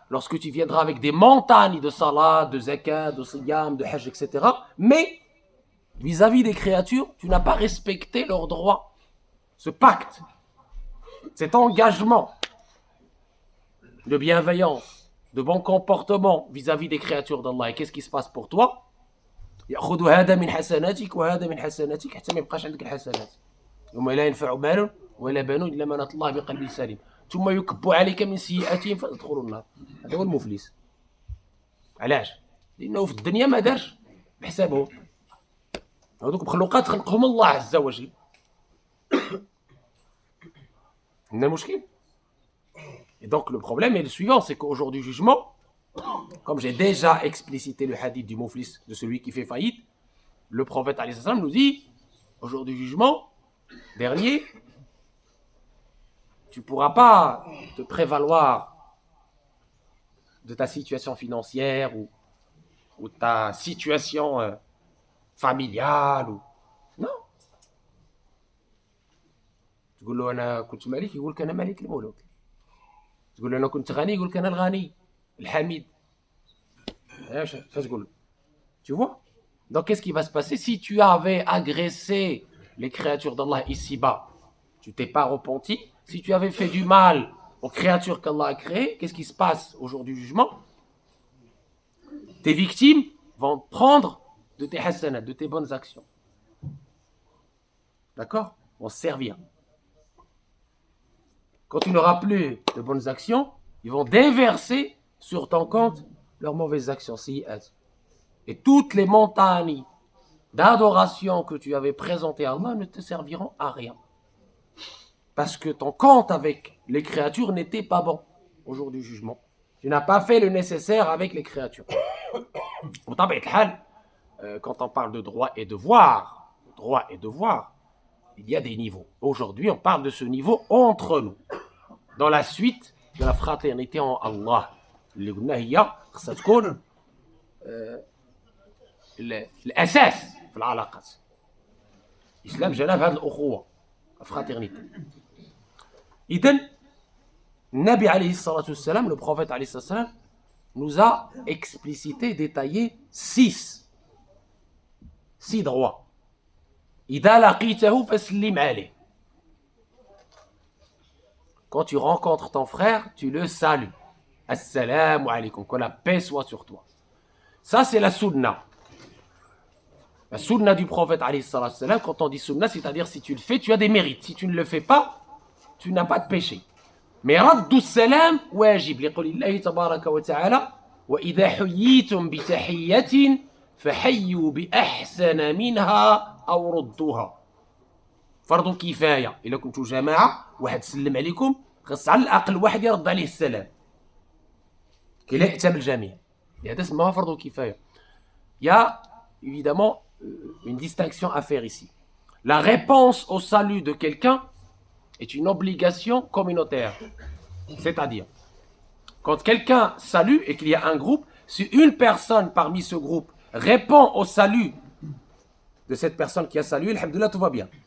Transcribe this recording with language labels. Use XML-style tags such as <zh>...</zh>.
<fr>Lorsque tu viendras avec des montagnes de salat, de zakat, de siyam, de hajj, etc. Mais, vis-à-vis des créatures, tu n'as pas respecté leurs droits. Ce pacte, cet engagement de bienveillance, de bon comportement vis-à-vis des créatures d'Allah. Et qu'est-ce qui se passe pour toi?</fr> <ar>يأخذ هذا من حسناتك وهذا من حسناتك حتى ما يبقاش عندك الحسنات. يوم لا ينفع مال ولا بنون إلا من أتى الله بقلب سليم. ثم يكب عليك من سيئاتهم فتدخل النار. هذا هو المفلس. علاش؟ لأنه في الدنيا ما دارش بحسابه. هذوك مخلوقات خلقهم الله عز وجل. عندنا مشكل.</ar> <fr>Et donc le problème est le suivant, c'est qu'au jour du jugement, comme j'ai déjà explicité le hadith du muflis, de celui qui fait faillite, le prophète alayhi salam nous dit, au jour du jugement dernier, tu ne pourras pas te prévaloir de ta situation financière ou ta situation familiale. Non.</fr> <ar>تقول له أنا كنت ملك يقول لك أنا ملك الملوك. تقول له أنا كنت غني يقول لك أنا الغني الحميد.</ar> <fr>Tu vois? Donc qu'est-ce qui va se passer si tu avais agressé les créatures d'Allah ici-bas? Tu t'es pas repenti. Si tu avais fait du mal aux créatures qu'Allah a créées, qu'est-ce qui se passe au jour du jugement? Tes victimes vont prendre de tes hasanat, de tes bonnes actions. D'accord? Vont se servir. Quand tu n'auras plus de bonnes actions, ils vont déverser sur ton compte leurs mauvaises actions. Et toutes les montagnes d'adoration que tu avais présentées à Allah ne te serviront à rien. Parce que ton compte avec les créatures n'était pas bon au jour du jugement. Tu n'as pas fait le nécessaire avec les créatures. Quand on parle de droit et devoir, il y a des niveaux. Aujourd'hui, on parle de ce niveau entre nous. Dans la suite de la fraternité en Allah.</fr> <ar>اللي قلنا هي خصها تكون الأساس في العلاقات. الإسلام جنب هذه الأخوة الفراترنيتي. إذن النبي عليه الصلاة والسلام,</ar> <fr>le prophète</fr> <ar>عليه الصلاة والسلام,</ar> <fr>nous a explicité, détaillé 6 droits.</fr> <ar>إذا لقيته فسلم عليه.</ar> <fr>Quand tu rencontres ton frère, tu le salues. Assalamu alaikum, que la paix soit sur toi. Ça, c'est la sunna. La sunna du prophète, alayhi salatu wassalam, quand on dit sunna, c'est-à-dire si tu le fais, tu as des mérites. Si tu ne le fais pas, tu n'as pas de péché.</fr> <ar>Mais رد السلام واجب لقول الله تبارك وتعالى وإذا حييتم بتحية فحيوا بأحسن منها أو ردوها. فرض كفاية. إلا كنتوا جماعة واحد سلم عليكم خاص على الأقل واحد يرد عليه السلام كي لا يأتم الجميع. هذا اسمها فرض كفاية.</ar> <fr>Il y a évidemment une distinction à faire ici. La réponse au salut de quelqu'un est une obligation communautaire. C'est-à-dire, quand quelqu'un salue et qu'il y a un groupe, si une personne parmi ce groupe répond au salut de cette personne qui a salué, alhamdoulilah, tout va bien.</fr>